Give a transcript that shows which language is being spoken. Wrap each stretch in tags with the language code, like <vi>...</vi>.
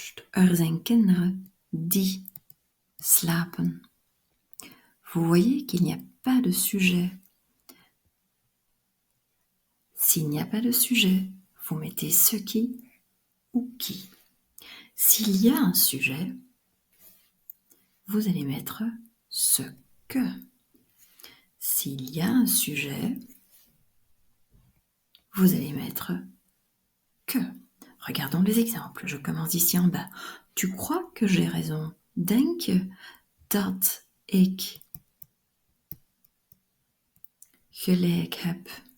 <nl>Er zijn kinderen die slapen.</nl> <fr>Vous voyez qu'il n'y a pas de sujet. S'il n'y a pas de sujet, vous mettez ce qui ou qui. S'il y a un sujet, vous allez mettre ce que. S'il y a un sujet, vous allez mettre que. Regardons les exemples. Je commence ici en bas. Tu crois que j'ai raison?</fr> <nl>Denk je dat ik gelijk heb?</nl>